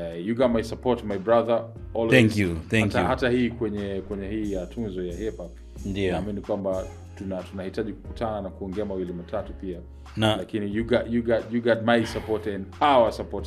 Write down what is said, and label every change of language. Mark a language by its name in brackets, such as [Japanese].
[English] you got my support my brother always. Thank you. [Swahili] Hata hii kwenye hii ya tunzo ya hip hop, ndio naamini kwamba tunahitaji kukutana na kuongea mawili matatu pia. [English] Lakini you got my support and our support.